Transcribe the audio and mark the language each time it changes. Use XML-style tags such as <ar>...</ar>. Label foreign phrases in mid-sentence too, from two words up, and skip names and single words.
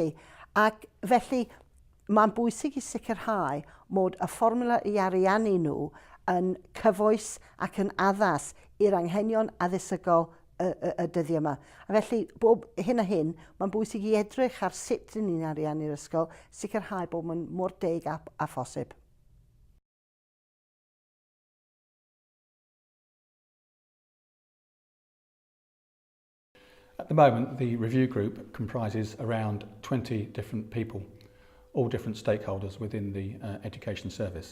<cy>Ac felly mae'n bwysig i sicrhau mod y fformiwla i ariannu nhw yn cyfoes ac yn addas i'r anghenion addysgol y dyddiau yma. A felly, bob hyn a hyn, mae'n bwysig i edrych ar sut ni'n ariannu'r ysgol, sicrhau bod mae'n mor deg a phosib.</cy> <en>At the moment, the review group comprises around 20 different people, all different stakeholders within the education service.</en>